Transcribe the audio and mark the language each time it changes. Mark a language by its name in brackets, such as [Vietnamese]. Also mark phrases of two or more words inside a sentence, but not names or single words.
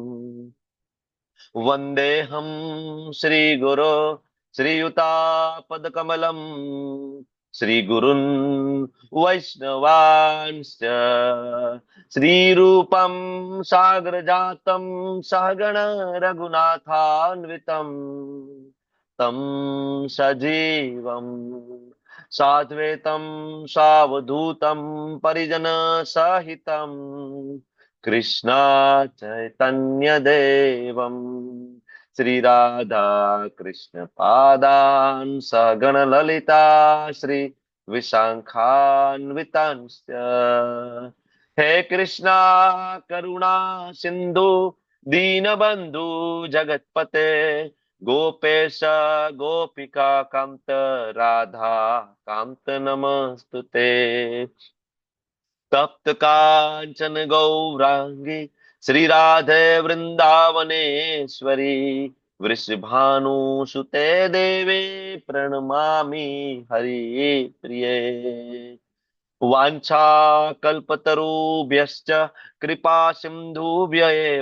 [Sanskrit] वन्देऽहं श्रीगुरो श्रीयुतापदकमलम् श्रीगुरुन् वैष्णवांश्च श्रीरूपं सागरजातं सहगण रघुनाथान्वितं तं सजीवं साद्वैतं सावधूतं परिजनसहितं कृष्णा चैतन्य देवम શ્રી રાધા કૃષ્ણ પાદાન સગણ લલિતા શ્રી વિશાખાન્વિતાંશ્ચ હે કૃષ્ણ કરુણા સિંધુ दीनबंधु जगतपते गोपेश गोपिका कांत राधा कांत नमस्तुते तप्त कांचन गौरांगी श्री राधे वृंदावनेश्वरी वृषभानुसुते देवे प्रणमामि हरि प्रिये वाञ्छा कल्पतरुभ्यश्च कृपा सिन्धुभ्य एव